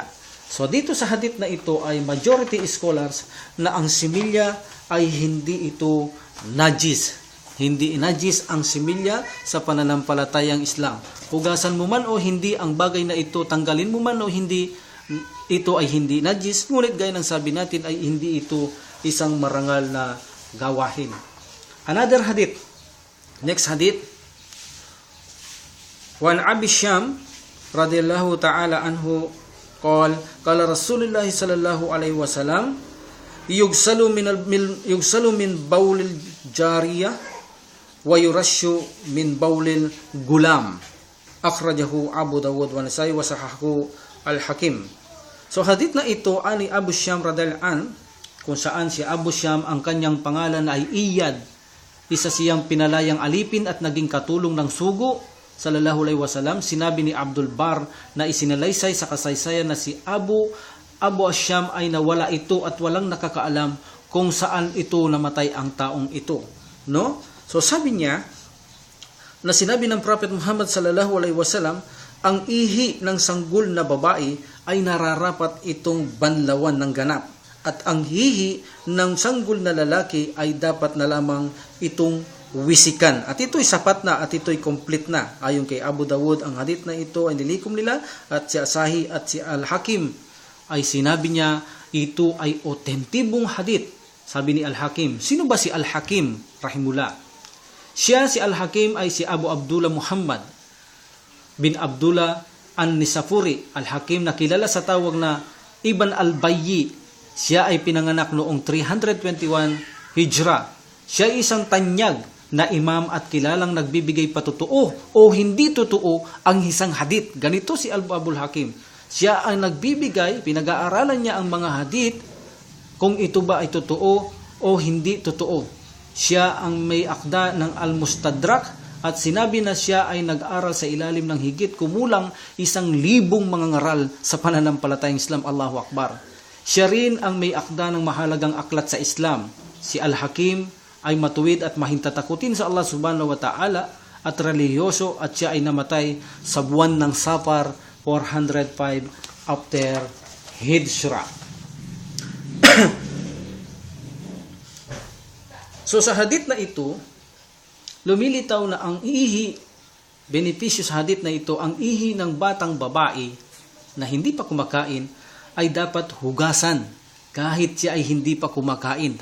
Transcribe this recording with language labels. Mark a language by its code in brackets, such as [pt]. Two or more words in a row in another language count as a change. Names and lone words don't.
[tl] So dito sa hadith na ito ay [en] majority scholars [tl] na ang similya ay hindi ito najis. Hindi najis ang similya sa pananampalatayang Islam. Hugasan mo man o hindi ang bagay na ito, tanggalin mo man o hindi, ito ay hindi najis. Ngunit gaya ng sabi natin ay hindi ito isang marangal na gawain. [en] Another hadith. Next hadith. [ar] وعن أبي السمح رضي الله تعالى عنه قال رسول الله صلى الله عليه وسلم يغسل من بول الجارية ويرش من بول الغلام. أخرجه أبو داود والنسائي وصححه الحاكم. [tl] So hadith na ito ani Abu Syam [ar] رضي الله عن, [tl] kung saan si Abu Syam ang kanyang pangalan ay Iyad, isa siyang pinalayang alipin at naging katulong ng sugo [ar] صلى الله عليه وسلم. [tl] Sinabi ni Abdul Bar na isinalaysay sa kasaysayan na si Abu Syam ay nawala ito at walang nakakaalam kung saan ito namatay ang taong ito, no? So sabi niya na sinabi ng Prophet Muhammad [ar] صلى الله عليه وسلم, [tl] ang ihi ng sanggol na babae ay nararapat itong banlawan ng ganap at ang hihi ng sanggol na lalaki ay dapat na lamang itong wisikan. At ito'y sapat na at ito'y complete na. Ayon kay Abu Dawud, ang hadith na ito ay nilikom nila at si Asahi at si Al-Hakim ay sinabi niya ito ay otentibong hadith. Sabi ni Al-Hakim. Sino ba si Al-Hakim? Rahimullah. Siya si Al-Hakim ay si Abu Abdullah Muhammad bin Abdullah an-Nisapuri al-Hakim na kilala sa tawag na Ibn al-Bayyi. Siya ay pinanganak noong 321 Hijra. Siya ay isang tanyag na imam at kilalang nagbibigay patotoo o hindi totoo ang isang hadith. Ganito si Abul Hakim. Siya ang nagbibigay, pinag-aaralan niya ang mga hadith kung ito ba ay totoo o hindi totoo. Siya ang may akda ng Al-Mustadrak at sinabi na siya ay nag-aral sa ilalim ng higit kumulang 1,000 mga ngaral sa pananampalatayang Islam. [ar] الله أكبر. [tl] Siya rin ang may akda ng mahalagang aklat sa Islam. Si Al-Hakim ay matuwid at mahintatakutin sa Allah [ar] سبحانه وتعالى [tl] at relihiyoso at siya ay namatay sa buwan ng Safar 405 after Hijra. So sa hadith na ito, lumilitaw na ang ihi, benepisyo sa hadith na ito, ang ihi ng batang babae na hindi pa kumakain ay dapat hugasan kahit siya ay hindi pa kumakain.